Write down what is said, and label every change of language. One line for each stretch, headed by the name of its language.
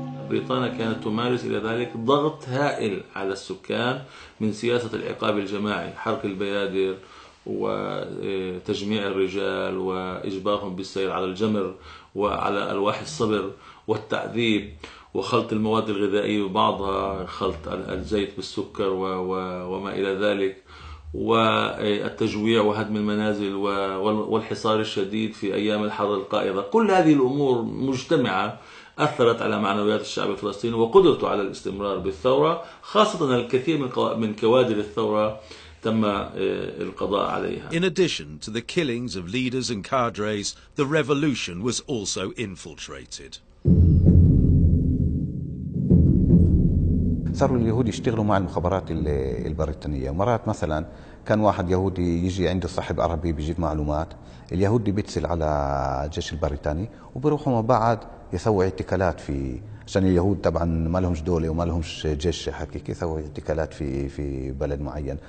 Arabic: بريطانيا كانت تمارس إلى ذلك ضغط هائل على السكان من سياسة العقاب الجماعي، حرق البيادر وتجميع الرجال وإجبارهم بالسير على الجمر وعلى ألواح الصبر والتعذيب وخلط المواد الغذائية وبعضها خلط الزيت بالسكر وما إلى ذلك، والتجويع وهدم المنازل والحصار الشديد في أيام الحر القائضة. كل هذه الأمور مجتمعة أثرت على معنويات الشعب الفلسطيني وقدرته على الاستمرار بالثورة، خاصة الكثير من كوادر الثورة تم القضاء عليها.
English: In addition to the killings of leaders and cadres, the revolution was also infiltrated.
Arabic: صاروا اليهود يشتغلوا مع المخابرات البريطانية. مرات مثلا كان واحد يهودي يجي عنده صاحب عربي بيجيب معلومات، اليهودي بيتصل على الجيش البريطاني وبيروحوا مع بعض يسوي اعتقالات في، عشان اليهود طبعا ما لهمش دولة وما لهمش جيش حقيقي، يسوي اعتقالات في بلد معين.